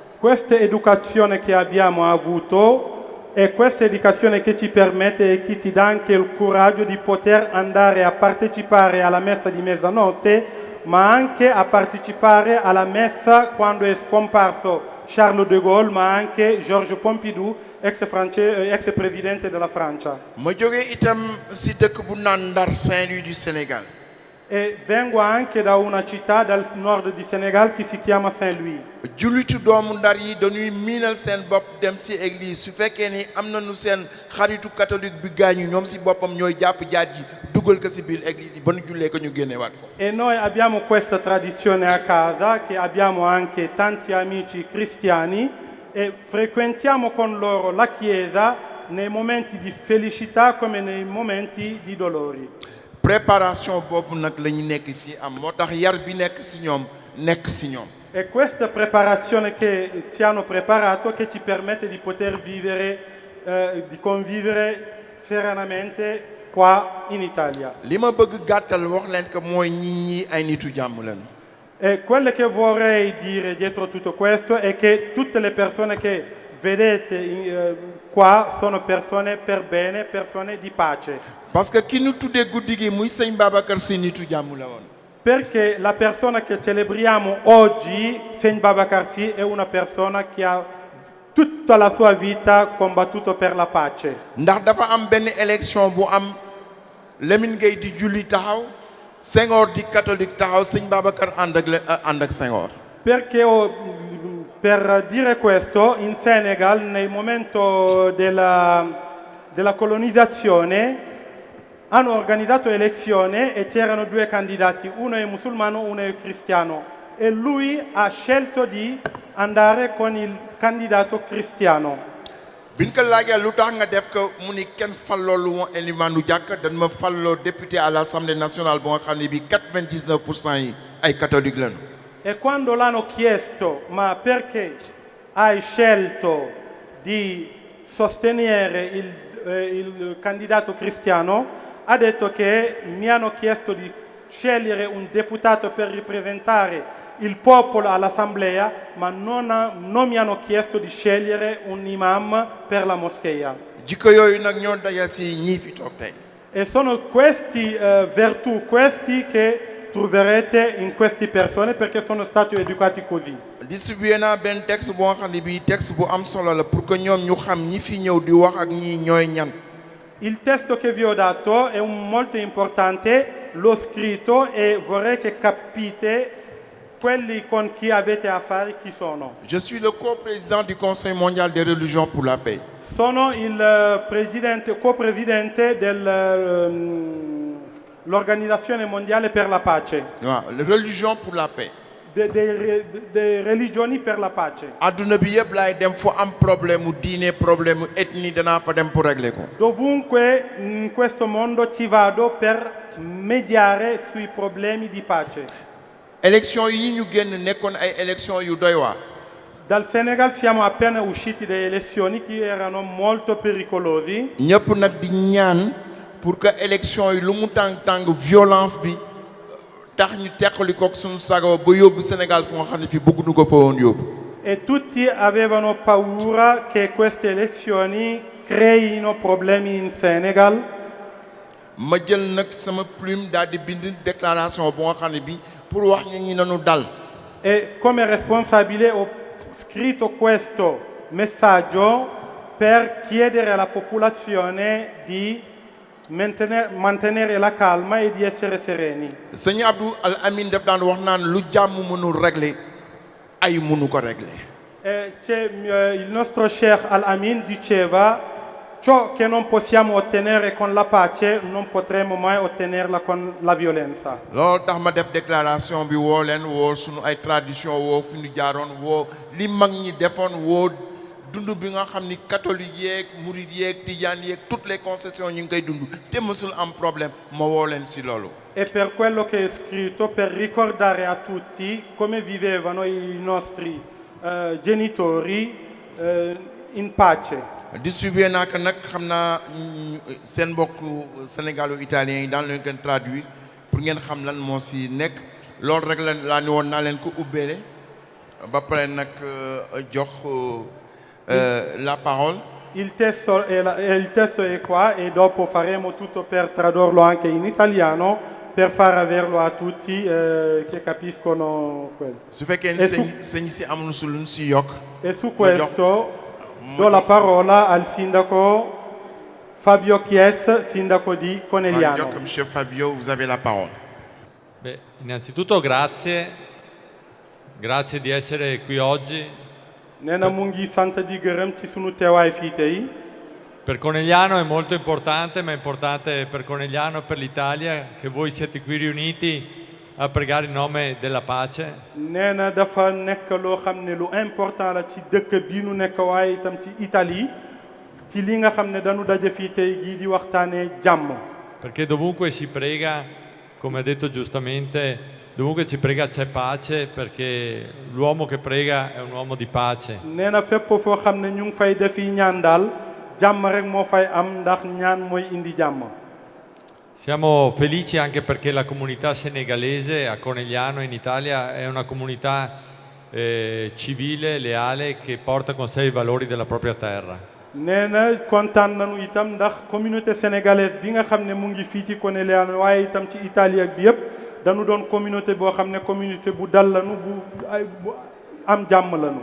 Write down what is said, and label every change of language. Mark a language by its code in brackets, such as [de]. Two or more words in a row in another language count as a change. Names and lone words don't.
[it] Questa educazione che abbiamo avuto è questa educazione che ci permette e che ci dà anche il coraggio di poter andare a partecipare alla messa di mezzanotte, ma anche a partecipare alla messa quando è scomparso Charles de Gaulle, ma anche Georges Pompidou, ex presidente della Francia. [wo] ma jógee itam si dëkk bu naan Ndar Saint-Louis du Sénégal. [it] E vengo anche da una città dal nord di Senegal che si chiama Saint-Louis. [wo] jullitu doomu Ndar yi dañuy miinal seen bopp dem si église su fekkee ni am nañu seen xaritu catholique bi gaañu ñoom si boppam ñooy jàpp jaat ji dugal ko si biir église yi ba nu jullee ko ñu génnewaat ko. [it] E noi abbiamo questa tradizione a casa, che abbiamo anche tanti amici cristiani e frequentiamo con loro la chiesa nei momenti di felicità come nei momenti di dolori. [wo] préparation boobu nag la ñu nekk fii am moo tax yar bi nekk si ñoom nekk si ñoom. [it] E questa preparazione che ci hanno preparato che ci permette di poter vivere, di convivere serenamente qua in Italia. [wo] li ma bëgg gàttal wax leen ko mooy ñi ay nitu jàmm lañu. [it] E quello che vorrei dire dietro tutto questo è che tutte le persone che vedete qua sono persone per bene, persone di pace. [wo] parce que ki nu tuddee guddi gi muy sëñ Babacar Sy nitu jàmm la woon. [it] Perché la persona che celebriamo oggi, [wo] Sëñ Babacar Sy, [it] è una persona che ha tutta la sua vita combattuto per la pace. [wo] ndax dafa am benn élection bu am Lamine Gueye di julli taxaw Senghor di catholique taxaw sëñ Babacar ànd ak Senghor. [it] Perché per dire questo, in Senegal, nel momento della colonizzazione, hanno organizzato elezioni e c'erano due candidati, uno è musulmano, uno è cristiano, e lui ha scelto di andare con il candidato cristiano. [wo] biñ ko laajee lu tax nga def ko mu ni kenn falloo lu ma elimaanu jàkk dañ ma falloo [fr] député à l'Assemblée nationale [wo] bu nga xam ne bi 99% yi ay catholique lañu. [it] E quando l'hanno chiesto ma perché hai scelto di sostenere il candidato cristiano, ha detto che mi hanno chiesto di scegliere un deputato per rappresentare il popolo all'assemblea, ma non mi hanno chiesto di scegliere un imam per la moschea. [wo] jikko yooyu nag ñoo daja si ñii fi toog tey. [it] E sono questi virtù, questi che troverete in queste persone perché sono stati educati così. [wo] distribué naa benn texte boo xam ne bii texte bu am solo la [fr] pour que [wo] ñoom ñu xam ñi fi ñëw di wax ak ñii ñooy ñan. [it] Il testo che vi ho dato è molto importante, l'ho scritto e vorrei che capite quelli con chi avete a fare chi sono? [fr] Je suis le co-président du Conseil mondial des religions pour la paix. [it] Sono il co-presidente dell'Organizzazione Mondiale per la Pace, [fr] waaw religion pour la paix. [it] des religioni per la pace. [wo] adduna bi yëpp laay dem fu am problème mu diine problème mu ethnie danaa fa dem [fr] pour régler [wo] ko. [it] Dovunque in questo mondo ci vado per mediare sui problemi di pace. [wo] élection yi ñu génn nekkoon ay élection yu doy waar. [it] Dal Senegal siamo appena usciti da elezioni che erano molto pericolosi. [wo] ñëpp nag di ñaan [fr] pour que [wo] élection yi lu mu tàng violence bi tax ñu teqali koog suñu sago ba yóbbu Sénégal fu nga xam ne fii bëgguñu ko fa woon yóbbu. [it] E tutti avevano paura che queste elezioni creino problemi in Senegal. [wo] ma jël nag sama plume daal di bind déclaration bu nga xam ne bi pour wax ñi nañu dal. [it] E come responsabile ho scritto questo messaggio per chiedere alla popolazione di mantenere la calma e di essere sereni. [wo] sëñ Abdou Al Amin daf daan wax naan lu jàmm mënul régler ay mënu ko régler. [it] Il nostro Sheikh Al-Amin diceva: ciò che non possiamo ottenere con la pace non potremo mai ottenerla con la violenza. [wo] loolu tax ma def déclaration bi woo leen woo sunu ay tradition woo fu ñu jaaroon woo li mag ñi defoon woo dund bi nga xam ni catholique yeeg murid yeeg tijaan yeeg [fr] toutes les concessions [wo] ñu ngi koy dund te mësul am problème ma woo leen si loolu. [it] E per quello che è scritto, per ricordare a tutti come vivevano i nostri genitori in pace. [wo] distribué naa ko nag xam naa seen mbokk sénégalo-italien yi daan leen ko traduire pour ngeen xam lan moo si nekk loolu rek laa ni woon naa leen ko ubbeele ba pare nag jox la parole. [it] Il testo è qua e dopo faremo tutto per tradurlo anche in italiano per far averlo a tutti che capiscono quello. [wo] su fekkee ni sëñ si amuñu su luñ si yokk. [it] E su questo do la parola al sindaco Fabio Chies, sindaco di Conegliano. [fr] Monsieur Fabio, vous avez la parole. [it] Beh, innanzitutto grazie di essere qui oggi. [wo] nee na mu ngi sant di gërëm ci sunu teewaay fii tey. [it] Per Conegliano è molto importante, ma è importante per Conegliano e per l'Italia che voi siete qui riuniti a pregare in nome della pace. [wo] nee na dafa nekk loo xam ne lu important la ci dëkk bi nu nekk waaye itam ci Italie ci li nga xam ne dañu daje fii tey jii di waxtaanee jàmm. [it] Perché dovunque si prega, come ha detto giustamente, dovunque si prega c'è pace, perché l'uomo che prega è un uomo di pace. [wo] nee na fépp foo xam ne ñu ngi fay defi ñaan daal jàmm rek moo fay am ndax ñaan mooy indi jàmm. [it] Siamo felici anche perché la comunità senegalese a Conegliano in Italia è una comunità civile, leale, che porta con sé i valori della propria terra. [wo] nee na kontaan nañu itam ndax [fr] communauté sénégalaise [wo] bi nga xam ne mu ngi fii ci Conegliano waaye itam ci Italie ak bi yëpp dañu doon communauté boo xam ne communauté bu dal lañu bu am jàmm lañu.